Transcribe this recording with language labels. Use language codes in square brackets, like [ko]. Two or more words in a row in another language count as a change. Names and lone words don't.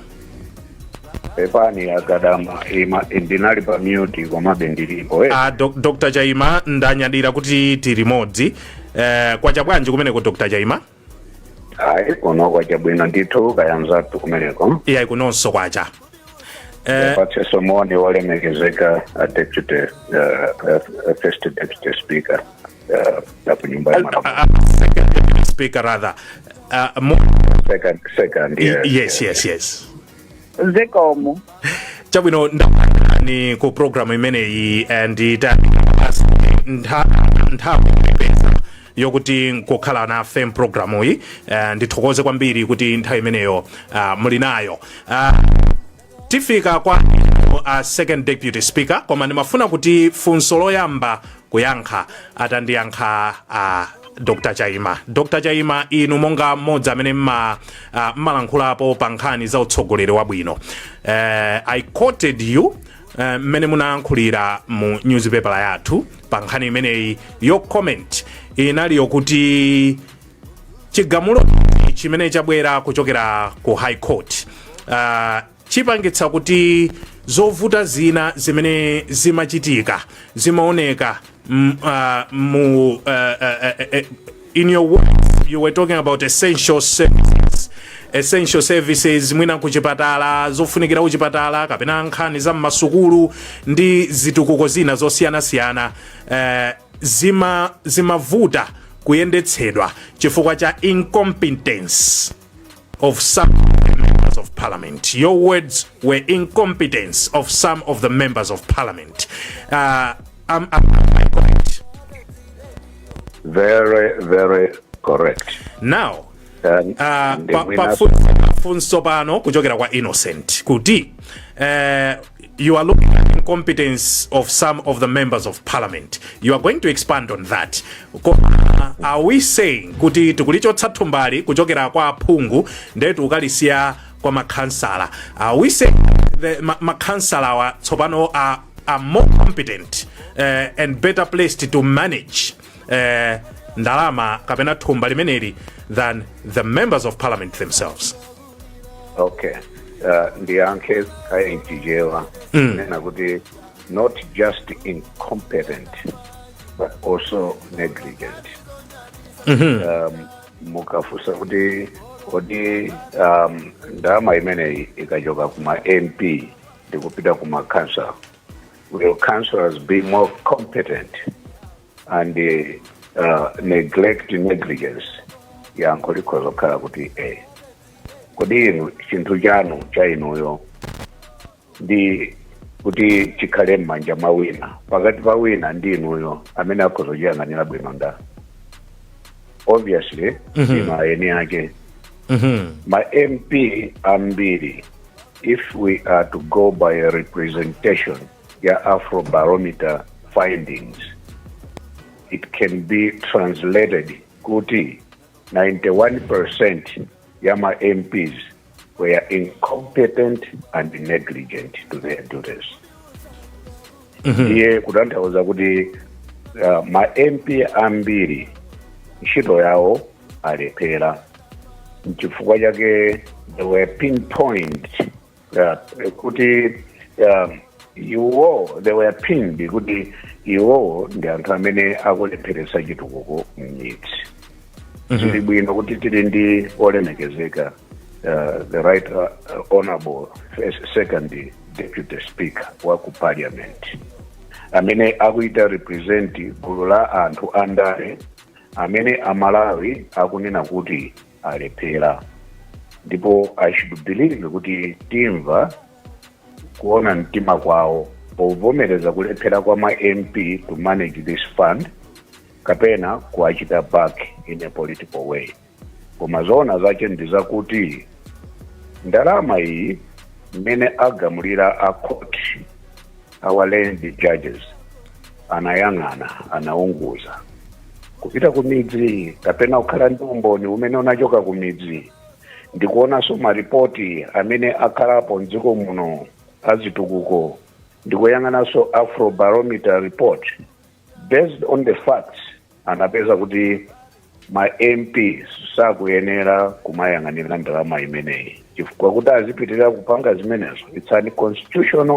[ny] epani akadama ndinali pa mute koma bendilipo Dr. Chaima ndanyadira kuti tili modzi kwacha bwanji kumeneko Dr. Chaima kuno kwacha bwino ndithu kayanzatu kumeneko kunonso kwacha patseso moni wolemekezeka [en] first deputy speaker second deputy speaker rather second yes [ny] Zekomo chabwino ni ku program imeneyi and nthawi yokuti nkukhala na [en] FM program [ny] iyi ndithokoze kwambiri kuti nthawi imeneyo muli nayo tifika kwa [en] second deputy speaker [ny] koma ndimafuna kuti funso loyamba kuyankha atandiyankha Dr. Chaima. Dr. Chaima inu monga mmodzi amene mmalankhulapo pa nkhani za utsogoleri wabwino. [en] I quoted you [ny] mmene munayankhulira mu newspaper yathu pa nkhani imeneyi yo comment inali yokuti chigamulo chimene chabwera kuchokera ku High Court chipangitsa kuti zovuta zina zimene zimachitika zimaoneka [en] in your words you were talking about essential services [ny] mwina kuchipatala zofunikira kuchipatala kapena nkhani za mmasukulu ndi zitukuko zina zosiyanasiyana zimavuta kuyendetsedwa chifukwa cha [en] incompetence of some members of parliament. Your words were incompetence of some of the members of parliament. Am I correct? Very, very correct. Now, [ny] funso pano kuchokera kwa Innocent kuti [en] you are looking at incompetence of some of the members of parliament. You are going to expand on that. Are we saying [ny] kuti tikulichotsa thumbali kuchokera kwa aphungu ndetu ukalisiya kwa makhansala? [en] Are we saying the [ny] makhansala wa tsopano [en] are more competent and better placed to manage [ny] ndalama kapena thumba limeneli [en] than the members of parliament themselves? Okay. [ny] Ndiyankhe ayinjijewa nena kuti [en] not just incompetent but also negligent. [ny] mukafusa kuti ndalama imeneyi ikachoka kuma MP ndikupita kuma council. [en] Will councillors be more competent and neglect negligence [ny] yankho likhozokhala kuti kodi inu chinthu chanu cha inuyo ndi kuti chikhale m'manja mwa wina pakati pa wina ndi inuyo amene akhozochiyang'anira bwino nda obviously ima eni ake ma MP ambiri, [en] if we are to go by a representation ya Afrobarometer findings, it can be translated kuti 91% [ny] ya ma [en] MPs were incompetent and negligent to their duties. [ny] Iye kutanthauza kuti ma MP ambiri ntchito yawo alephera chifukwa chake [en] they were pinpoint [ny] kuti [en] they were pinned [ny] kuti iwo ndi anthu amene akulepheresa chitukuko m'midzi. Zili bwino kuti tili ndi olemekezeka [en] the right honorable second deputy speaker [ny] wa ku parliament amene akuita represent gulu la anthu andale amene amalawi akunena kuti alephera. Ndipo [en] I should believe [ny] kuti timva kuona mtima kwawo povomereza kulephera kwa ma MP [en] to manage this fund [ny] kapena kuachita [en] back in a political way. [ny] Koma zona zache ndizakuti ndalama iyi mmene agamulira a court [en] our land judges [ny] anayang'ana anaunguza kupita kumidzi kapena kukhala ndi umboni umene unachoka kumidzi ndikuonanso maripoti amene akhalapo mdziko muno azitukuko ndikuyang'ananso [en] Afrobarometer report based on the facts [ny] anapeza kuti ma MP sakuyenera kumayang'anira ndalama imeneyi chifukwa kuti azipitirira kupanga zimenezo [en] it's unconstitutional.